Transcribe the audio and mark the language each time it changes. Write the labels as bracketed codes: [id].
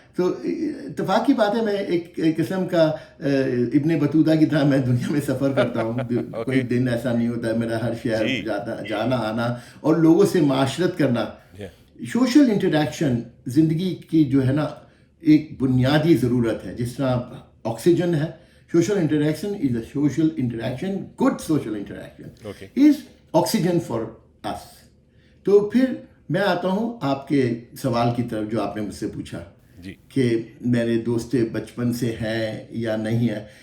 [ur] تو اتفاق کی بات ہے, میں ایک قسم کا ابن بطوطہ کی طرح میں دنیا میں سفر کرتا ہوں. کوئی دن ایسا نہیں ہوتا ہے میرا, ہر شہر جانا آنا اور لوگوں سے معاشرت کرنا. سوشل انٹریکشن زندگی کی جو ہے نا ایک بنیادی ضرورت ہے. جس طرح آکسیجن ہے, [en] social interaction is a social interaction, good social interaction is oxygen for us. [ur] تو پھر میں آتا ہوں آپ کے سوال کی طرف جو آپ نے مجھ سے پوچھا کہ میرے دوست بچپن سے ہیں یا نہیں ہیں.